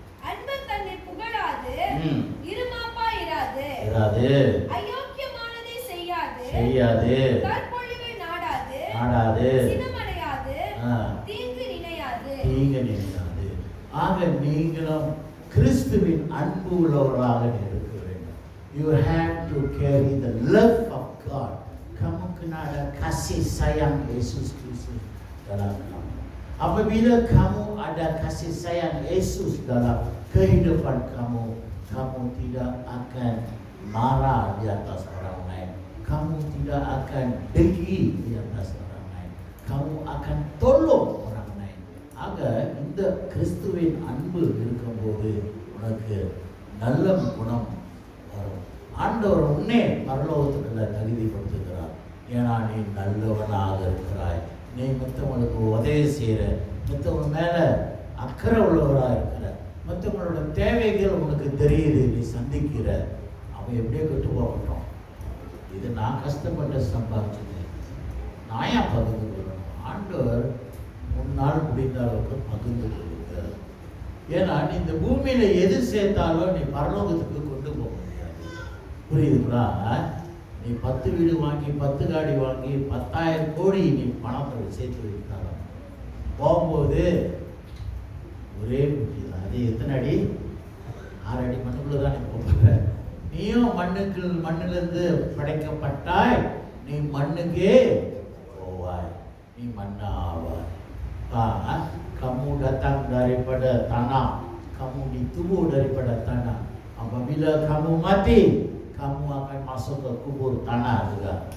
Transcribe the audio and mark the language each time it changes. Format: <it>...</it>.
<ta>அன்பு தன்னை புகழாது, இருமாப்பா இராது, அயோக்கியமானதை செய்யாது, தற்பொழிவை நாடாது, சினமடையாது, தீங்கு நினையாது. ஆக நீங்களும் கிறிஸ்துவின் அன்பு உள்ளவர்களாக இருக்க வேண்டும்.</ta> <en>You have to carry the love of God.</en> <ms>Kamu kena ada kasih sayang Yesus Kristus dalam kamu. Apabila kamu ada kasih sayang Yesus dalam kehidupan kamu, kamu tidak akan marah di atas orang lain, kamu tidak akan dengki di atas orang lain, kamu akan tolong orang lain. Agar</ms> <ta>இந்த கிறிஸ்துவின் அன்பு இருக்கும்போது உனக்கு நல்ல குணம் வரும். ஆண்டவர் உன்னை பரலோகத்துக்குள்ள தகுதிப்படுத்துகிறார். ஏன்னா நீ நல்லவனாக இருக்கிறாய், நீ மற்றவங்களுக்கு உதவி செய்கிற, மற்றவங்க மேலே அக்கறை உள்ளவராக இருக்கிற, மற்றவங்களோட தேவைகள் உனக்கு தெரியுது, நீ சந்திக்கிற. அவன் எப்படியோ கெட்டு போகட்டும், இது நான் கஷ்டப்பட்டு சம்பாதிச்சது, நான் ஏன் பகிர்ந்து கொள்ளணும்? ஆண்டவர் முன்னால் முடிந்த அளவுக்கு பகிர்ந்து கொள்ளுங்க. ஏன்னா நீ இந்த பூமியில் எது சேர்த்தாலும் நீ பரலோகத்துக்கு கொண்டு போக முடியாது. புரியுதுங்களா? நீ 10 வீடு வாங்கி 10 காடி வாங்கி 10,000 கோடி நீ பணத்தை சேர்த்து வைத்தாலும் போகும்போது ஒரே குட்டி தான். அது எத்தனை அடி? 6 அடி மண்ணுக்குள்ள தான் நீ போகிற. நீயும் மண்ணிலிருந்து படைக்கப்பட்டாய், நீ மண்ணுக்கே போவாய், நீ மண்ணாவாய்.</ta> <ms>Kamu datang daripada tanah, kamu ditubuh daripada tanah. Apabila kamu mati, kamu akan masuk ke kubur tanah juga.</ms>